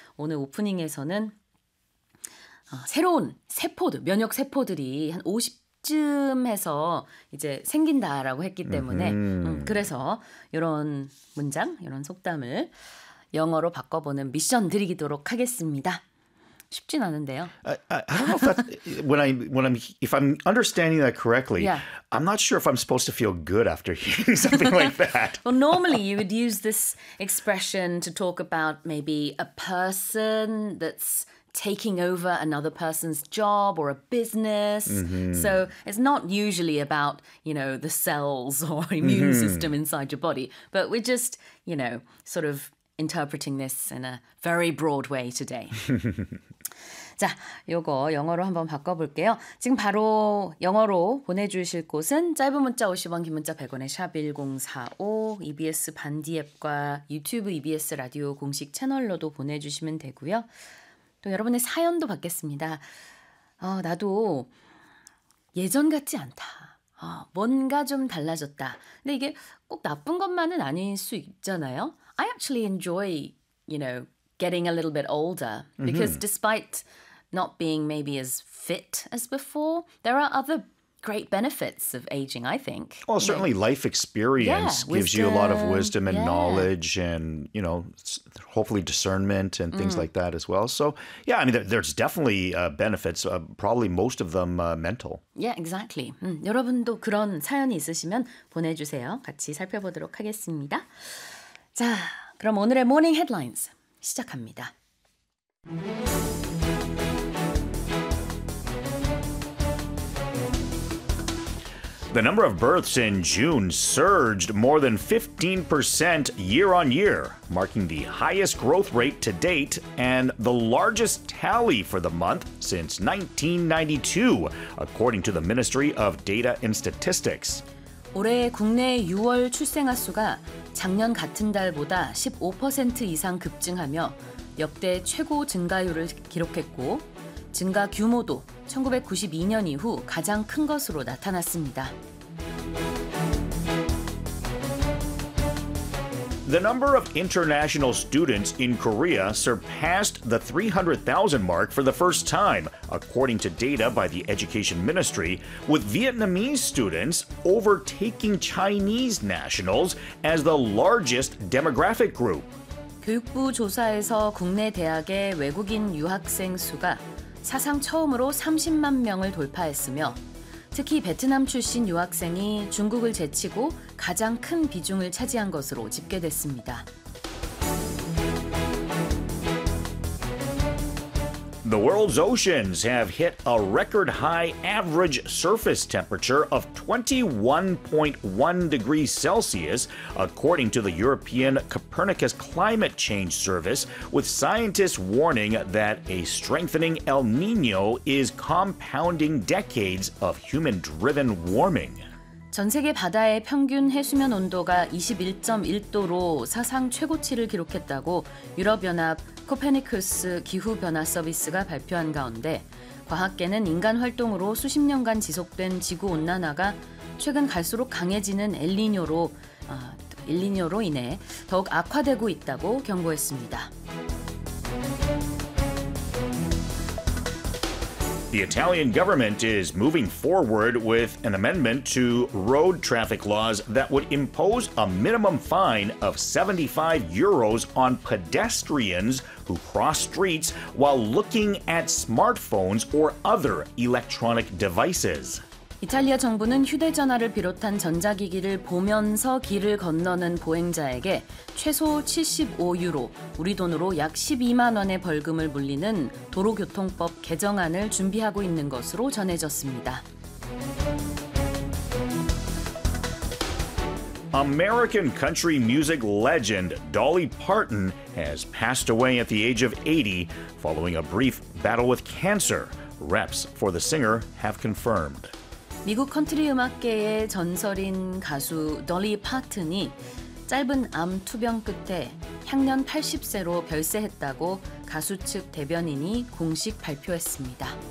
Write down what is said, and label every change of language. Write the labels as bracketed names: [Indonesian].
[Korean] 오늘 오프닝에서는 새로운 세포들, 면역 세포들이 한 50쯤에서 이제 생긴다라고 했기 때문에 그래서 이런 문장, 이런 속담을 영어로 바꿔보는 미션 드리도록 하겠습니다. 쉽진 않은데요. [English] I don't know if I'm understanding that correctly. Yeah. I'm not sure if I'm supposed to feel good after hearing something like that. Well, normally you would use this expression to talk about maybe a person that's taking over another person's job or a business. Mm-hmm. So it's not usually about, you know, the cells or immune mm-hmm. system inside your body, but we're just, you know, sort of interpreting this in a very broad way today. [Korean] 자, 요거 영어로 한번 바꿔볼게요. 지금 바로 영어로 보내주실 곳은 짧은 문자 50원, 긴 문자 100원의 샵 1045, EBS 반디 앱과 유튜브 EBS 라디오 공식 채널로도 보내주시면 되고요. 또 여러분의 사연도 받겠습니다. 나도 예전 같지 않다. 뭔가 좀 달라졌다. 근데 이게 꼭 나쁜 것만은 아닐 수 있잖아요. [English] I actually enjoy, you know, getting a little bit older because mm-hmm. despite not being maybe as fit as before, there are other great benefits of aging, I think. Well, certainly yeah. life experience yeah, gives wisdom. You a lot of wisdom and yeah. knowledge and, you know, hopefully discernment and things like that as well. So, yeah, I mean, there's definitely benefits, probably most of them mental. Yeah, exactly. [Korean] 여러분도 그런 사연이 있으시면 보내주세요. 같이 살펴보도록 하겠습니다. 자, 그럼 오늘의 모닝 헤드라인스 시작합니다. [English] The number of births in June surged more than 15% year-on-year, marking the highest growth rate to date and the largest tally for the month since 1992, according to the Ministry of Data and Statistics. [Korean] 올해 국내 6월 출생아 수가 작년 같은 달보다 15% 이상 급증하며 역대 최고 증가율을 기록했고 증가 규모도 1992년 이후 가장 큰 것으로 나타났습니다. [English] The number of international students in Korea surpassed the 300,000 mark for the first time, according to data by the Education Ministry, with Vietnamese students overtaking Chinese nationals as the largest demographic group. [Korean] 교육부 조사에서 국내 대학의 외국인 유학생 수가 사상 처음으로 30만 명을 돌파했으며, 특히 베트남 출신 유학생이 중국을 제치고 가장 큰 비중을 차지한 것으로 집계됐습니다. [English] The world's oceans have hit a record high average surface temperature of 21.1 degrees Celsius, according to the European Copernicus Climate Change Service, with scientists warning that a strengthening El Niño is compounding decades of human-driven warming. [Korean] 전 세계 바다의 평균 해수면 온도가 21.1도로 사상 최고치를 기록했다고 유럽연합 코페니쿠스 기후변화 서비스가 발표한 가운데 과학계는 인간 활동으로 수십 년간 지속된 지구온난화가 최근 갈수록 강해지는 엘니뇨로 인해 더욱 악화되고 있다고 경고했습니다. [English] The Italian government is moving forward with an amendment to road traffic laws that would impose a minimum fine of 75 euros on pedestrians who cross streets while looking at smartphones or other electronic devices. [Korean] 이탈리아 정부는 휴대전화를 비롯한 전자기기를 보면서 길을 건너는 보행자에게 최소 75유로, 우리 돈으로 약 12만 원의 벌금을 물리는 도로교통법 개정안을 준비하고 있는 것으로 전해졌습니다. [English] American country music legend Dolly Parton has passed away at the age of 80 following a brief battle with cancer. Reps for the singer have confirmed. [Korean] 미국 컨트리 음악계의 전설인 가수 Dolly Parton이 짧은 암 투병 끝에 향년 80세로 별세했다고 가수 측 대변인이 공식 발표했습니다.